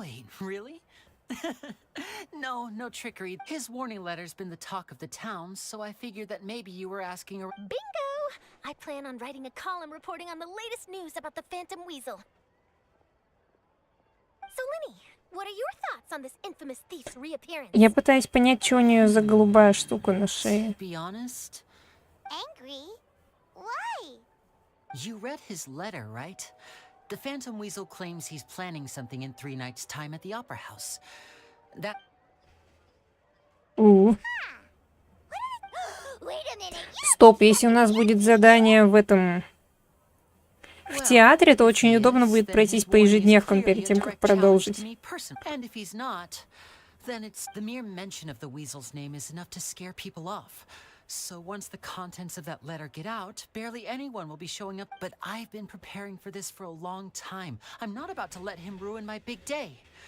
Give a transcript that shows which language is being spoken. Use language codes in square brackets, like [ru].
[en] Wait, really? No trickery. His warning letter's been the talk of the town, so I figured that maybe you were asking a... Bingo! I plan on writing a column reporting on the latest news about the Phantom Weasel. So, Lenny, what are your thoughts on this infamous thief's reappearance? [ru] Я пытаюсь понять, что у нее за голубая штука на шее. [en] To be honest, Angry? Why? you read his letter, right? The Phantom Weasel claims he's planning something in 3 nights' time at the Opera House. That... Wait a minute. [ru] Стоп, если у нас будет задание в этом... В театре, то очень удобно будет пройтись по ежедневкам перед тем, как продолжить. [en] And if he's not, then it's the mere mention of the Weasel's name is enough to scare people off. So once the contents of that letter get out, barely anyone will be showing up. But I've been preparing for this for a long time. I'm not about to let him ruin my big day.